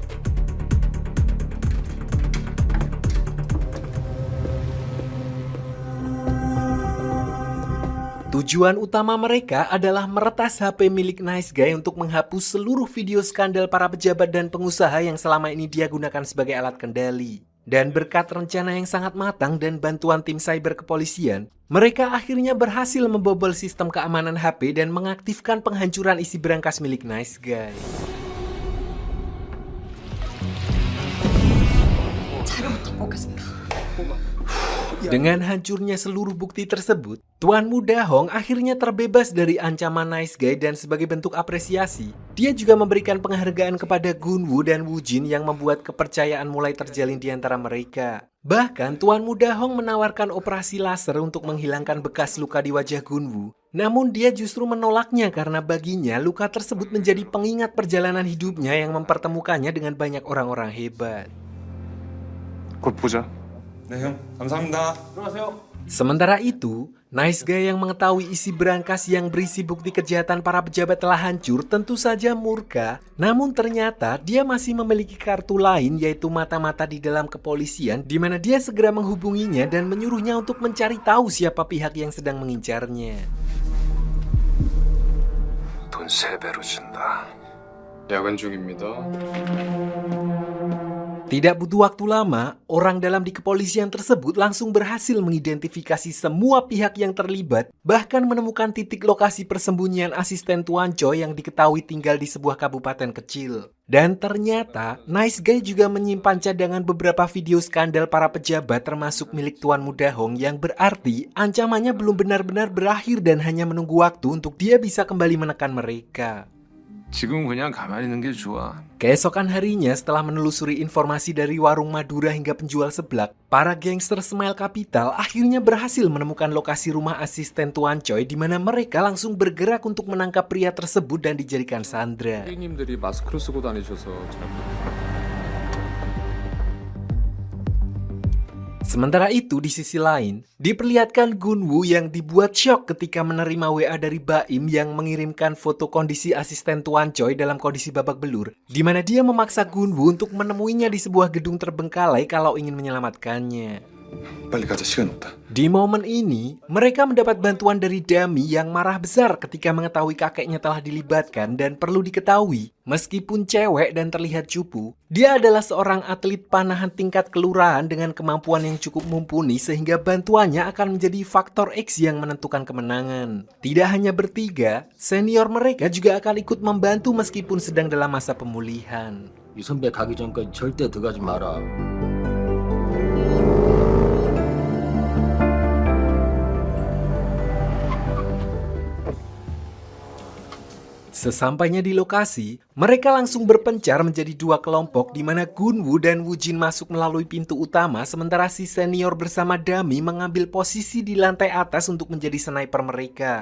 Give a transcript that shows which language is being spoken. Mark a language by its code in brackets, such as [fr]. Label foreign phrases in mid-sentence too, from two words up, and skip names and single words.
[id] Tujuan utama mereka adalah meretas HP milik Nice Guy untuk menghapus seluruh video skandal para pejabat dan pengusaha yang selama ini dia gunakan sebagai alat kendali. Dan berkat rencana yang sangat matang dan bantuan tim cyber kepolisian, mereka akhirnya berhasil membobol sistem keamanan HP dan mengaktifkan penghancuran isi berangkas milik Nice Guy. [ko] 자료부터 보겠습니다. [id] Dengan hancurnya seluruh bukti tersebut, Tuan Muda Hong akhirnya terbebas dari ancaman Nice Guy dan sebagai bentuk apresiasi, dia juga memberikan penghargaan kepada Gunwoo dan Woojin yang membuat kepercayaan mulai terjalin di antara mereka. Bahkan Tuan Muda Hong menawarkan operasi laser untuk menghilangkan bekas luka di wajah Gunwoo. Namun dia justru menolaknya karena baginya luka tersebut menjadi pengingat perjalanan hidupnya yang mempertemukannya dengan banyak orang-orang hebat. [ko] 곧 보자. 네 형, 감사합니다. [id] Sementara itu, Nice Guy yang mengetahui isi berangkas yang berisi bukti kejahatan para pejabat telah hancur tentu saja murka. Namun ternyata dia masih memiliki kartu lain, yaitu mata-mata di dalam kepolisian, di mana dia segera menghubunginya dan menyuruhnya untuk mencari tahu siapa pihak yang sedang mengincarnya. [ko] 돈 3배로 준다. 야근 중입니다. [id] Tidak butuh waktu lama, orang dalam di kepolisian tersebut langsung berhasil mengidentifikasi semua pihak yang terlibat, bahkan menemukan titik lokasi persembunyian asisten Tuan Choi yang diketahui tinggal di sebuah kabupaten kecil. Dan ternyata, Nice Guy juga menyimpan cadangan beberapa video skandal para pejabat termasuk milik Tuan Muda Hong, yang berarti ancamannya belum benar-benar berakhir dan hanya menunggu waktu untuk dia bisa kembali menekan mereka. [ko] 지금 그냥 가만히 있는 게 좋아. [id] Keesokan harinya, setelah menelusuri informasi dari warung Madura hingga penjual seblak, para gangster Smile Capital akhirnya berhasil menemukan lokasi rumah asisten Tuan Choi, di mana mereka langsung bergerak untuk menangkap pria tersebut dan dijadikan sandera. [ko] 선생님들이 마스크를 쓰고 다니셔서 잘 [id] Sementara itu, di sisi lain, diperlihatkan Gunwoo yang dibuat syok ketika menerima WA dari Baim yang mengirimkan foto kondisi asisten Tuan Choi dalam kondisi babak belur, di mana dia memaksa Gunwoo untuk menemuinya di sebuah gedung terbengkalai kalau ingin menyelamatkannya. [ko] 빨리 가자. 시간 없다. [id] Di momen ini, mereka mendapat bantuan dari Dami yang marah besar ketika mengetahui kakeknya telah dilibatkan dan perlu diketahui, meskipun cewek dan terlihat cupu, dia adalah seorang atlet panahan tingkat kelurahan dengan kemampuan yang cukup mumpuni sehingga bantuannya akan menjadi faktor X yang menentukan kemenangan. Tidak hanya bertiga, senior mereka juga akan ikut membantu meskipun sedang dalam masa pemulihan. [ko] 이 선배 가기 전까지 절대 들어가지 마라. [id] Sesampainya di lokasi, mereka langsung berpencar menjadi dua kelompok di mana Gunwoo dan Woojin masuk melalui pintu utama sementara si senior bersama Dami mengambil posisi di lantai atas untuk menjadi sniper mereka.